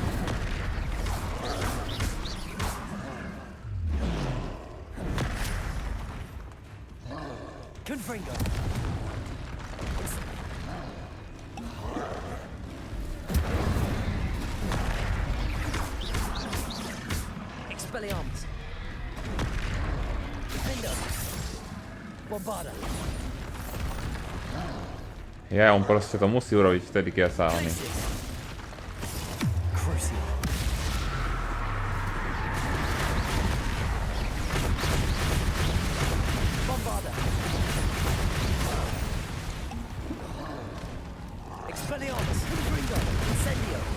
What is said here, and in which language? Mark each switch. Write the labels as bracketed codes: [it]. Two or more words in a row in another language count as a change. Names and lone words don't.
[en] Confringo! Expelliarmus! Defender! Bombarda! [sk] Ja, on proste to musí urobiť vtedy, keď sa oni... [en] Crucial! Bombarda! Expelliarmus! Confringo! Incendio!